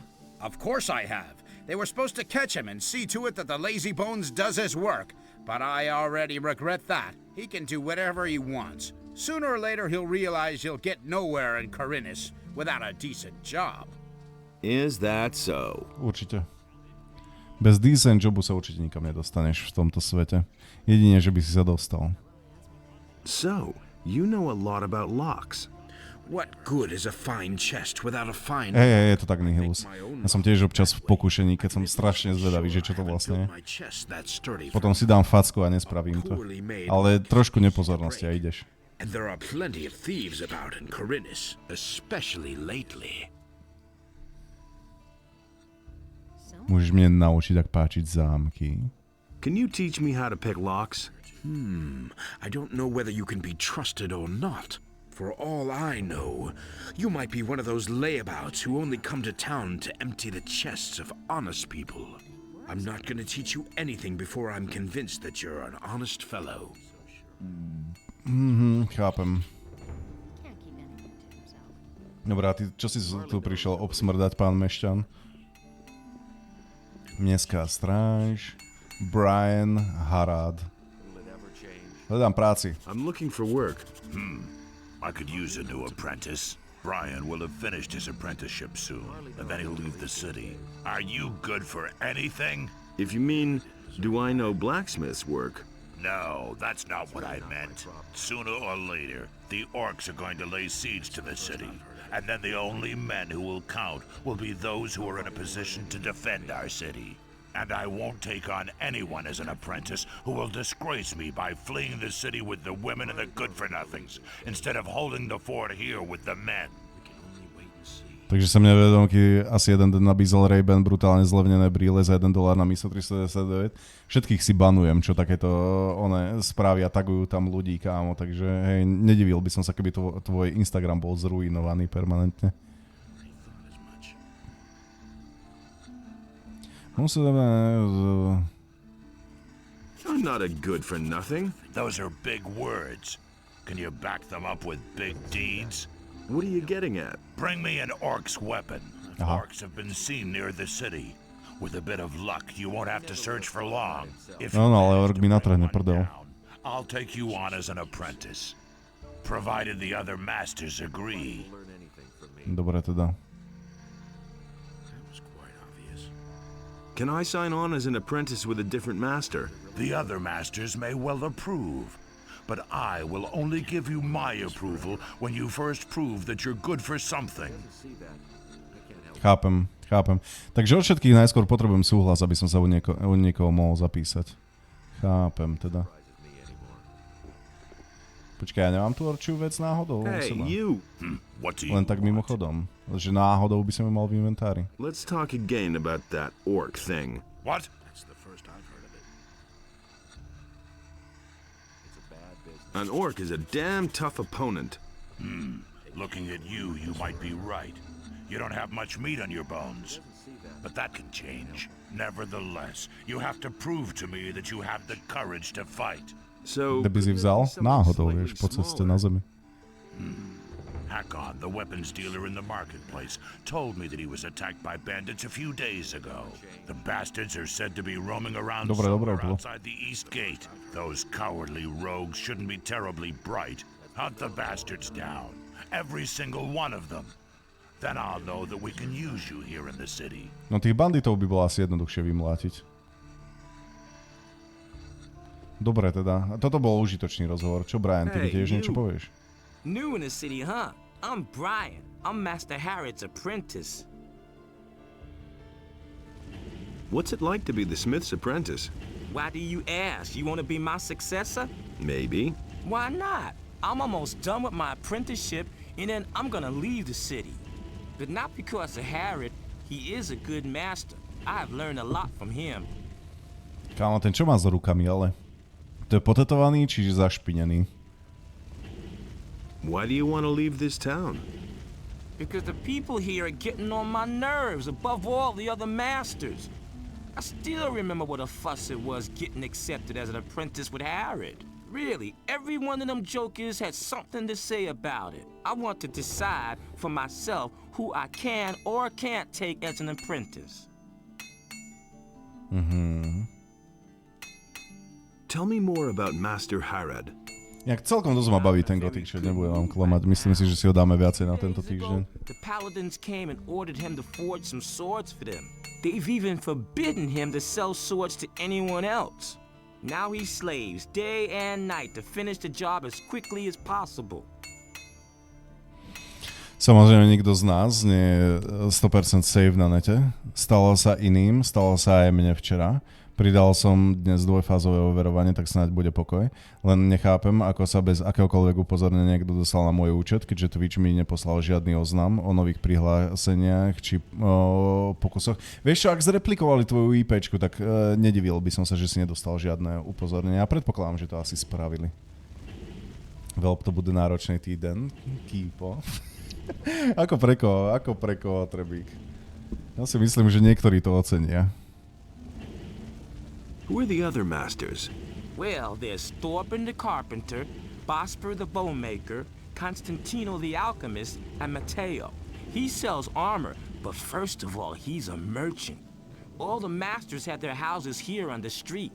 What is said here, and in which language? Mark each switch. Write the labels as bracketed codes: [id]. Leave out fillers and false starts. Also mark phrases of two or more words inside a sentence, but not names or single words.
[en] Of course I have. They were supposed to catch him and see to it that the lazy bones does his work. But I already regret that. He can do whatever he wants. Sooner or later he'll realize he'll get nowhere in Corinus without a decent job. Is that so? [sk] Určite. Bez decent jobu sa určite nikam nedostaneš v tomto svete. Jedine, že by si sa dostal. [en] So, you know a lot about locks. What good is a fine chest without a fine... [sk] Je to tak nihilus. Ja som tiež občas v pokušení, keď som strašne zvedavý, že čo to vlastne je. Potom si dám facku a nespravím to. Ale trošku nepozornosti a ideš. [en] And there are plenty of thieves about in Corinus, especially lately. [sk] Môžeš mne naučiť, ak páčiť zámky. [en] Can you teach me how to pick locks? I don't know whether you can be trusted or not. For all I know, you might be one of those layabouts who only come to town to empty the chests of honest people. I'm not going to teach you anything before I'm convinced that you're an honest fellow. [sk] Chápem. Dobrá, ty čo si tu prišiel obsmrdať, pán Mešťan? Mestská stráž, Brian Harad. Hľadám práci. [en] I'm looking for work. I could use a new apprentice. Brian will have finished his apprenticeship soon, and then he'll leave the city. Are you good for anything? If you mean, do I know blacksmith's work? No, that's not what I meant. Sooner or later, the orcs are going to lay siege to the city, and then the only men who will count will be those who are in a position to defend our city. And I won't take on anyone as an apprentice who will disgrace me by fleeing the city with the women and the good-for-nothings, instead of holding the fort here with the men. [sk] Takže sa mne vedomky asi jeden den nabízal Ray-Ban brutálne zlevnené brýle za $1 na místo 399. Všetkých si banujem, čo takéto správy a tagujú tam ľudí, kámo, takže hej, nedivil by som sa, keby tvoj Instagram bol zruinovaný permanentne. [en] I'm not a good for nothing. Those are big words. Can you back them up with big deeds? What are you getting at? Bring me an orc's weapon. Orcs have been seen near the city. With a bit of luck, you won't have to search for long. If [sk] ale ork mi natrhne prdel. [en] I'll take you on as an apprentice, provided the other masters agree. [sk] Dobre teda. [en] Can I sign on as an apprentice with a different master? The other masters may well approve, but I will only give you my approval when you first prove that you're good for something. [sk] Chápem. Takže od všetkých najskôr potrebujem súhlas, aby som sa u niekoho mohol zapísať. Chápem teda. Počkaj, ja nemám tu orčiu vec náhodou? [en] Hey, you! [sk] Len tak mimochodom. Že náhodou by som ju mal v inventári. [en] Let's talk again about that orc thing. What? That's the first I've heard of it. An orc is a damn tough opponent. Looking at you, you might be right. You don't have much meat on your bones. But that can change. Nevertheless, you have to prove to me that you have the courage to fight. [sk] Keby si vzal náhodou, vieš, po ceste na zemi. [en] Hakon, the weapons dealer in the marketplace, told me that he was attacked by bandits a few days ago. The bastards are said to be roaming around somewhere outside the east gate. Those cowardly rogues shouldn't be terribly bright. Hunt the bastards down. Every single one of them. Then I'll know that we can use you here in the city. [sk] No tých banditov by bolo asi jednoduchšie vymlátiť. Dobre teda. Toto bol užitočný rozhovor. Čo, Brian, ty mi tiež niečo povieš? [en] New in the city, huh? I'm Brian. I'm Master Harrod's apprentice. What's it like to be the smith's apprentice? Why do you ask? You want to be my successor? Maybe. Why not? I'm almost done with my apprenticeship, and then I'm gonna leave the city. But not because of Harrod. He is a good master. I've learned a lot from him. [sk] Kámo, ten čo má za rukami, ale? To je potetovaný, čiže zašpinený. [en] Why do you want to leave this town? Because the people here are getting on my nerves above all the other masters. I still remember what a fuss it was getting accepted as an apprentice with Harrod. Really, every one of them jokers had something to say about it. I want to decide for myself who I can or can't take as an apprentice. Tell me more about Master Harrod. [sk] Jak celkom dosť ma baví ten Gothic, čo nebudem vám klamať. Myslím si, že si ho dáme viacej na tento týždeň. [en] The paladins came and ordered him to forge some swords for them. They've even forbidden him to sell swords to anyone else. Now he slaves day and night to finish the job as quickly as possible. [sk] Samozrejme, nikto z nás nie je 100% safe na nete. Stalo sa iným, stalo sa aj mne včera. Pridal som dnes dvojfázové overovanie, tak snáď bude pokoj. Len nechápem, ako sa bez akéhokoľvek upozornenia niekto dostal na môj účet, keďže Twitch mi neposlal žiadny oznam o nových prihláseniach či o pokusoch. Vieš čo, ak zreplikovali tvoju IPčku, tak nedivil by som sa, že si nedostal žiadne upozornenia. A predpokladám, že to asi spravili. Veľmi to bude náročný týden. Kýpo. Ako pre koho, Trebík? Ja si myslím, že niektorí to ocenia. [en] Who are the other masters? Well, there's Thorben the carpenter, Bosper the bowmaker, Constantino the alchemist, and Matteo. He sells armor, but first of all, he's a merchant. All the masters have their houses here on the street.